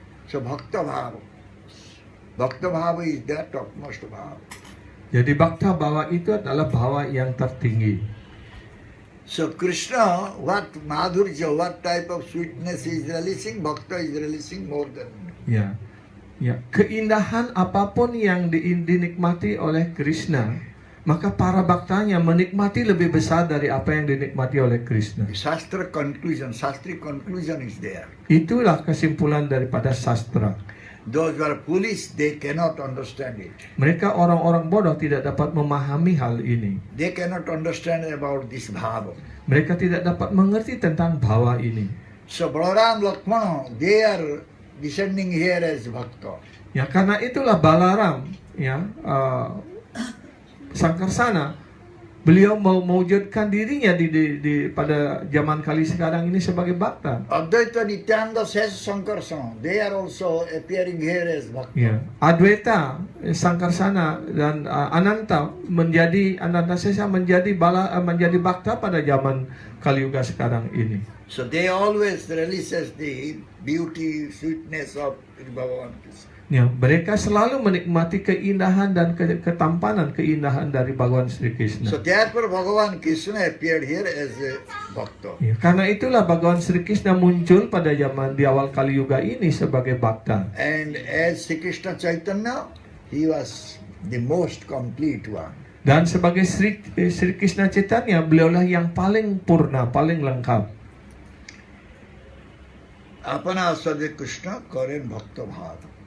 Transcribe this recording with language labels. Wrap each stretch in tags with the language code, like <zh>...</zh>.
<en>So bhakta bhava is the topmost bhava.</en> <id>Jadi bhakta bhava itu adalah bhava yang tertinggi.</id> <en>So Krishna, what madhurya, what type of sweetness he is releasing, bhakta is releasing more than.</en> <id>Ya, ya, keindahan apapun yang dinikmati oleh Krishna, maka para baktanya menikmati lebih besar dari apa yang dinikmati oleh Krishna.</id> <en>Shastra conclusion is there.</en> <id>Itulah kesimpulan daripada sastra.</id> <en>Those who are foolish, they cannot understand it.</en> <id>Mereka orang-orang bodoh tidak dapat memahami hal ini.</id> <en>They cannot understand about this bhava.</en> <id>Mereka tidak dapat mengerti tentang bhava ini.</id> <en>So Balaram, Lakshmana, they are descending here as bhakta.</en> <id>Ya, karena itulah Balaram, ya, Sangkarsana, beliau mau mewujudkan dirinya pada zaman kali sekarang ini sebagai bhakta.</id> <en>Advaita Nityananda says Sankarsana, they are also appearing here as bhakta.</en> <id>Ya, Adwaita, Sangkarsana dan Ananta Sesa menjadi bhakta pada zaman Kali Yuga sekarang ini.</id> <en>So they always releases the beauty, sweetness of Bhagavan Krishna.</en> <id>Ya, mereka selalu menikmati keindahan dan ketampanan keindahan dari Bhagawan Sri Krishna.</id> <en>So therefore Bhagavan Krishna appeared here as a bhakta.</en> <id>Ya, karena itulah Bhagawan Sri Krishna muncul pada zaman di awal Kali Yuga ini sebagai bhakta.</id> <en>And as Sri Krishna Chaitanya, he was the most complete one.</en> <id>Dan sebagai Sri Krishna Chaitanya, beliaulah yang paling purna, paling lengkap.</id> <bn>Apana Aswade Krishna karen bhakta bhava.</bn>